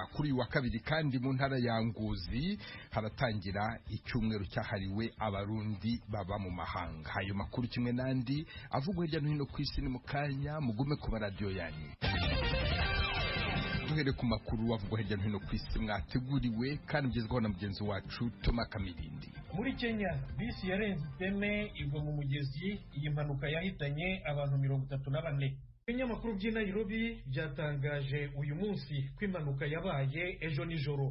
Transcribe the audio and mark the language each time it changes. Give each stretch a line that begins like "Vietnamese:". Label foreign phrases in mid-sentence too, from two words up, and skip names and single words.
Kinyarwanda: Kuri wa kabiri kandi mu ntara ya Ngozi haratangira icyumweru cyahariwe abarundi baba mu mahanga. Ayo makuru kimwe nandi avugwa hirya no hino ku isi ni mukanya, mugume ku radio yanyu. Duhere ku makuru avugwa hirya no hino ku isi mwateguriwe kandi mugezweho na mugenzi wacu Toma Kamirindi. Muri Kenya bisi yarenze iteme igwa mu mugezi. Iyi mpanuka yahitanye abantu 34. Ibinyamakuru by'i Nairobi byatangaje uyu munsi ko impanuka yabaye ejo nijoro.